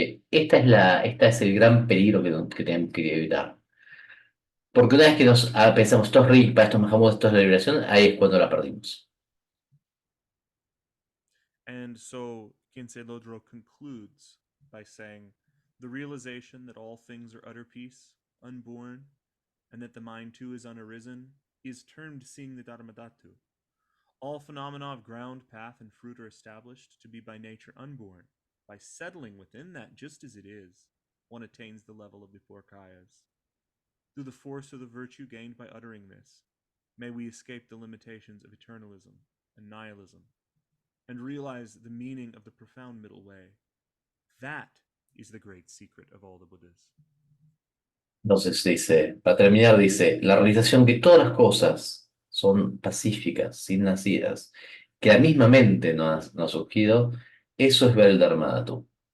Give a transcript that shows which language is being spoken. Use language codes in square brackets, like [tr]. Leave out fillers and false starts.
[es] Esta es el gran peligro que tenemos que evitar. Porque una vez que pensamos, esto es Rigpa, esto es Mahamud, esto es la liberación, ahí es cuando la perdimos. [en] And so Khyentse Lodro concludes by saying, the realization that all things are utter peace, unborn, and that the mind too is unarisen, is termed seeing the Dharmadhatu. All phenomena of ground, path, and fruit are established to be by nature unborn. By settling within that just as it is, one attains the level of the four kayas. Through the force of the virtue gained by uttering this, may we escape the limitations of eternalism and nihilism, and realize the meaning of the profound middle way. That is the great secret of all the Buddhas. [es] Entonces dice, para terminar, dice, la realización que todas las cosas son pacíficas, sin nacidas, que la misma mente no ha surgido, eso es ver el Dharmadhatu.